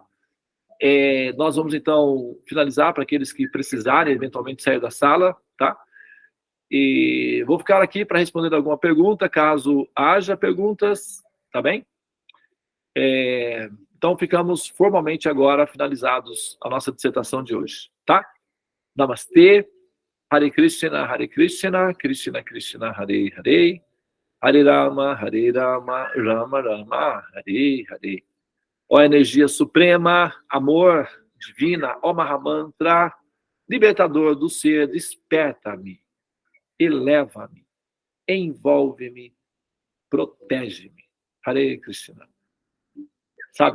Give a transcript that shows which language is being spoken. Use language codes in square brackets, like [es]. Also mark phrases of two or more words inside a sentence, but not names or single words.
[pt] Nós vamos, então, finalizar para aqueles que precisarem, eventualmente, sair da sala, tá? E vou ficar aqui para responder alguma pergunta, caso haja perguntas, tá bem? Então, ficamos formalmente agora finalizados a nossa dissertação de hoje, tá? Namastê, [sa] Hare Krishna, Krishna Krishna, Hare Hare, Hare Rama, Rama Rama, Hare Hare. [pt] Ó energia suprema, amor divina, ó Mahamantra, libertador do ser, desperta-me, eleva-me, envolve-me, protege-me. Hare Krishna. Sabe?